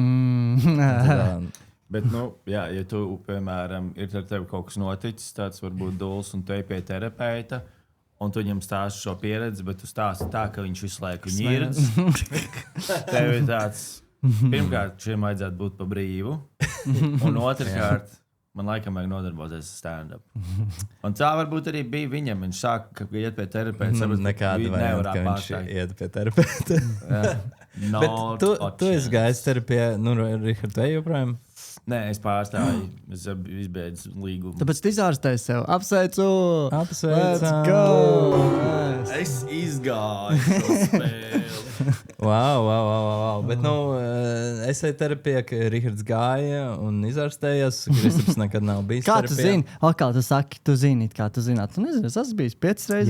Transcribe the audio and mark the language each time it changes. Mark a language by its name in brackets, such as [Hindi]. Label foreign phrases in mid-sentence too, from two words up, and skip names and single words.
[Latvian] Bet, ja tu, piemēram, ir ar tevi kaut kas noticis, tāds varbūt duls, un tu ej pie terapeita, un tu viņam stāsti šo pieredzi, bet tu stāsti tā, ka viņš visu laiku ņirdz. Tev ir tāds, pirmkārt, šiem vajadzētu būt pa brīvu, un otrkārt, man laikam vajag nodarboties ar stand-up. Un tā varbūt arī bija viņam, viņš sāka, ka iet pie terapeita. Nekāda varianta, ka viņš iet pie terapeita. Bet tu esi gājis terapijā, Richard, vai joprojām? Nē, es pārstāju. Es izbeidzu līgumu. Tāpēc tu izārstēji sev. Apsveicu! [English] Let's go! [Latvian] Es izgāju šo spēli. Wow. Bet, es eju terapijā, ka Rihards gāja un izārstējās. Kristaps nekad nav bijis kā terapijā. Tu zini? Kā tu saki, tu zini, kā tu zināt. Tu nezini, es esmu bijis 5 reizes.